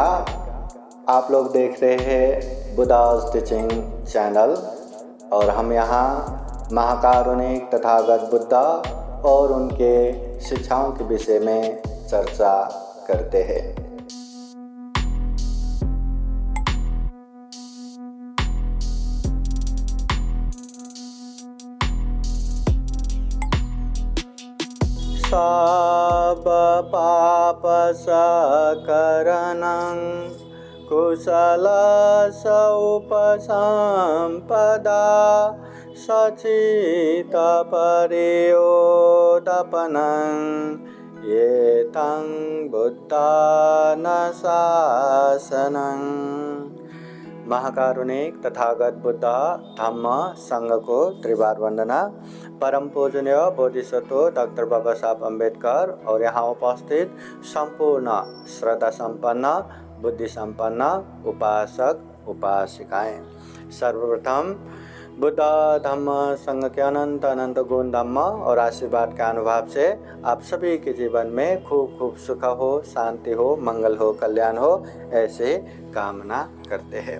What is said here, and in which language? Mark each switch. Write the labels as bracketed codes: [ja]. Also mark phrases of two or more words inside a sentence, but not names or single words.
[hi] आप लोग देख रहे हैं बुद्धास टीचिंग चैनल और हम यहाँ महाकारुणिक तथागत बुद्धा और उनके शिक्षाओं के विषय में चर्चा करते हैं। [pi] सब पाप सकरणं कुशल उपसंपदा सचित परियोदपनं एतं बुद्धानुशासनं। [hi] महाकारुणिक तथागत बुद्ध धम्म संघ को त्रिवार वंदना। परम पूजनीय बोधिसत्व डॉक्टर बाबा साहब अम्बेडकर और यहाँ उपस्थित संपूर्ण श्रद्धा संपन्न बुद्धि संपन्न उपासक उपासिकाएं। सर्वप्रथम बुद्ध धम्म संघ के अनंत अनंत गुण धम्म और आशीर्वाद के अनुभव से आप सभी के जीवन में खूब खूब सुख हो, शांति हो, मंगल हो, कल्याण हो, ऐसे कामना करते हैं।